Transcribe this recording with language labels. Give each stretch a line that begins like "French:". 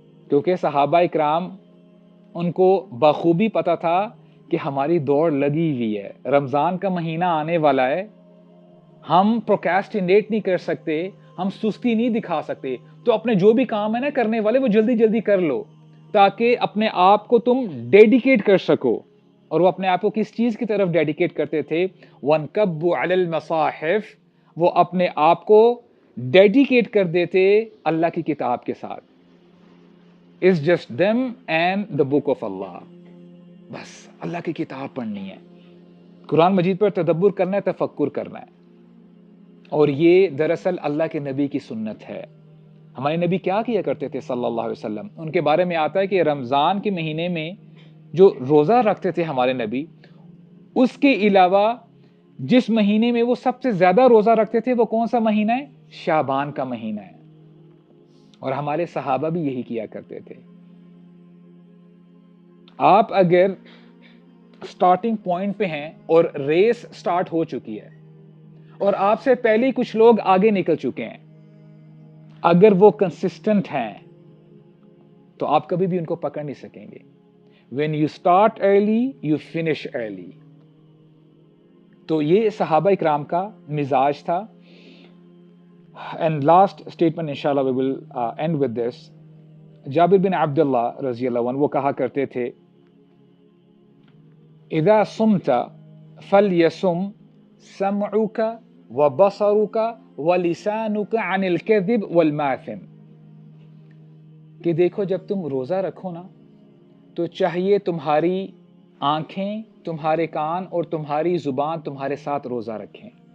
Urdu: کیونکہ صحابہ اکرام ان کو بخوبی پتا تھا کہ ہماری دوڑ لگی ہوئی ہے، رمضان کا مہینہ آنے والا ہے، ہم پروکیسٹینیٹ نہیں کر سکتے، ہم سستی نہیں دکھا سکتے، تو اپنے جو بھی کام ہے نا کرنے والے وہ جلدی جلدی کر لو تاکہ اپنے آپ کو تم ڈیڈیکیٹ کر سکو. اور وہ اپنے آپ کو کس چیز کی طرف ڈیڈیکیٹ کرتے تھے؟
Arabic: وَانْكَبُّوا عَلَى الْمَصَاحِفِ،
Urdu: وہ اپنے آپ کو ڈیڈیکیٹ کر دیتے اللہ کی کتاب کے ساتھ.
English: It's just them and the book of Allah.
Urdu: بس اللہ کی کتاب پڑھنی ہے، قرآن مجید پر تدبر کرنا ہے، تفکر کرنا ہے. اور یہ دراصل اللہ کے نبی کی سنت ہے. ہمارے نبی کیا کیا کرتے تھے صلی اللہ علیہ وسلم؟ ان کے بارے میں آتا ہے کہ رمضان کے مہینے میں جو روزہ رکھتے تھے ہمارے نبی، اس کے علاوہ جس مہینے میں وہ سب سے زیادہ روزہ رکھتے تھے وہ کون سا مہینہ ہے؟ شعبان کا مہینہ ہے. اور ہمارے صحابہ بھی یہی کیا کرتے تھے. آپ اگر سٹارٹنگ پوائنٹ پہ ہیں اور ریس سٹارٹ ہو چکی ہے اور آپ سے پہلے کچھ لوگ آگے نکل چکے ہیں، اگر وہ کنسسٹنٹ ہیں تو آپ کبھی بھی ان کو پکڑ نہیں سکیں گے.
English: When you start early, you finish early.
Urdu: تو یہ صحابہ اکرام کا مزاج تھا.
English: And last statement inshallah we will end with this.
Urdu: جابر بن عبداللہ رضی اللہ عنہ وہ کہا کرتے تھے
Arabic: اذا صمت فلیصم سمعک وبصرک ولسانک عن الکذب والماثم،
Urdu: کہ دیکھو جب تم روزہ رکھو نا تو چاہیے تمہاری آنکھیں، تمہارے کان اور تمہاری زبان تمہارے ساتھ روزہ رکھیں،